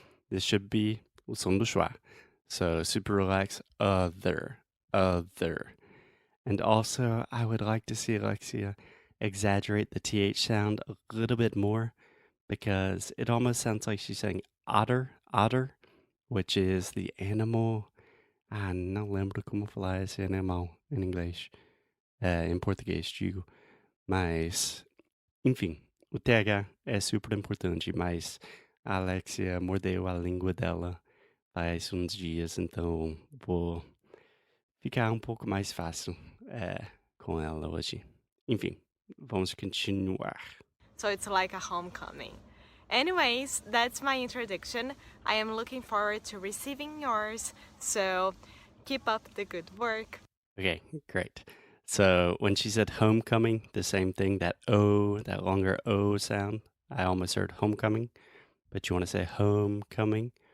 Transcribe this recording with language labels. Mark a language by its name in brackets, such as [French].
[English] This should be [Portuguese] o som do schwa. [English] So super relaxed, other. And also, I would like to see Alexia exaggerate the TH sound a little bit more because it almost sounds like she's saying otter, which is the animal. [Portuguese] Ah, não lembro como falar esse animal em inglês. Em português, digo. Mas, enfim, o TH é super importante, mas a Alexia mordeu a língua dela faz uns dias, então vou ficar um pouco mais fácil com ela hoje. Enfim, vamos continuar. [English] So it's like a homecoming. Anyways, that's my introduction. I am looking forward to receiving yours, so keep up the good work. Okay, great. So when she said homecoming, the same thing, that O, that longer O sound, I almost heard homecoming, but you want to say homecoming.